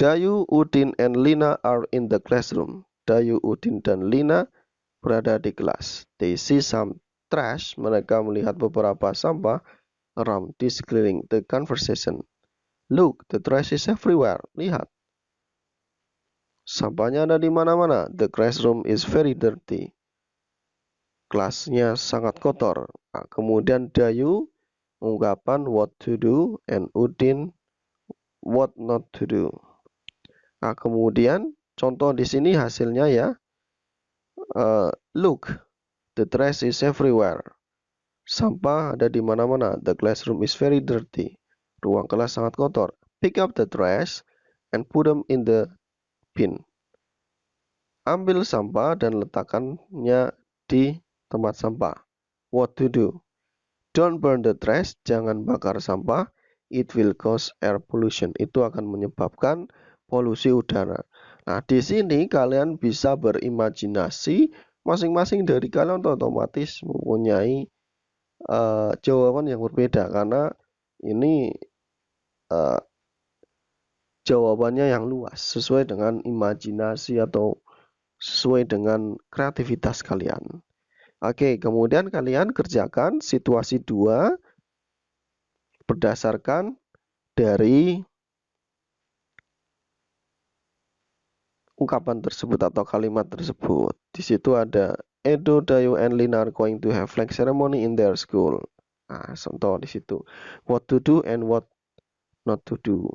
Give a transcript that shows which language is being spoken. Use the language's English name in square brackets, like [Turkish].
[English] Dayu, Udin, and Lina are in the classroom. [Indonesian] Dayu, Udin, dan Lina berada di kelas. [English] They see some trash. [Indonesian] Mereka melihat beberapa sampah [English] around di sekeliling the conversation. Look, the trash is everywhere. [Indonesian] Lihat. Sampahnya ada di mana-mana. [English] The classroom is very dirty. [Indonesian] Kelasnya sangat kotor. Nah, kemudian Dayu mengungkapkan what to do and Udin what not to do. Nah, kemudian contoh di sini hasilnya ya. [English] Look, the trash is everywhere. [Indonesian] Sampah ada di mana-mana. [English] The classroom is very dirty. [Indonesian] Ruang kelas sangat kotor. [English] Pick up the trash and put them in the bin. [Indonesian] Ambil sampah dan letakkannya di tempat sampah. What to do? [English] Don't burn the trash. [Indonesian] Jangan bakar sampah. [English] It will cause air pollution. [Indonesian] Itu akan menyebabkan polusi udara. Nah, di sini kalian bisa berimajinasi. Masing-masing dari kalian otomatis mempunyai jawaban yang berbeda karena ini jawabannya yang luas sesuai dengan imajinasi atau sesuai dengan kreativitas kalian. Oke, kemudian kalian kerjakan situasi 2 berdasarkan dari ungkapan tersebut atau kalimat tersebut. Di situ ada [English] Edo, Dayu, and Lina are going to have flag ceremony in their school. [Indonesian] Nah, contoh di situ. What to do and what not to do.